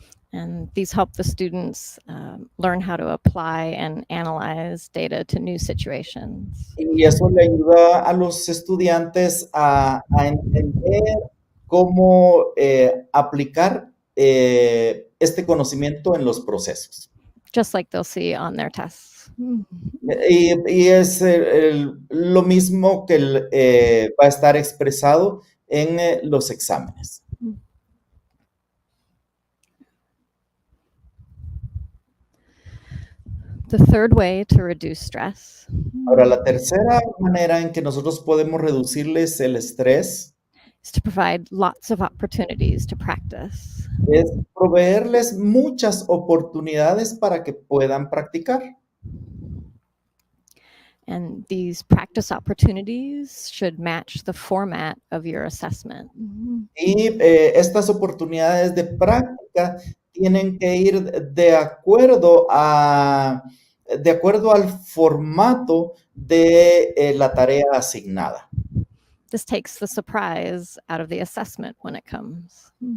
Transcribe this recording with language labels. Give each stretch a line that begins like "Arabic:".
English: And these help the students learn how to apply and analyze data to new situations.
Spanish: Y eso le ayuda a los estudiantes a entender cómo aplicar este conocimiento en los procesos.
English: Just like they'll see on their tests.
Spanish: Y es lo mismo que va a estar expresado en los exámenes.
English: The third way to reduce stress
Spanish: Ahora, la tercera manera en que nosotros podemos reducirles el estrés
English: is to provide lots of opportunities to practice.
Spanish: es proveerles muchas oportunidades para que puedan practicar.
English: And these practice opportunities should match the format of your assessment.
Spanish: Y estas oportunidades de práctica tienen que ir de acuerdo al formato de la tarea asignada.
English: This takes the surprise out of the assessment when it comes.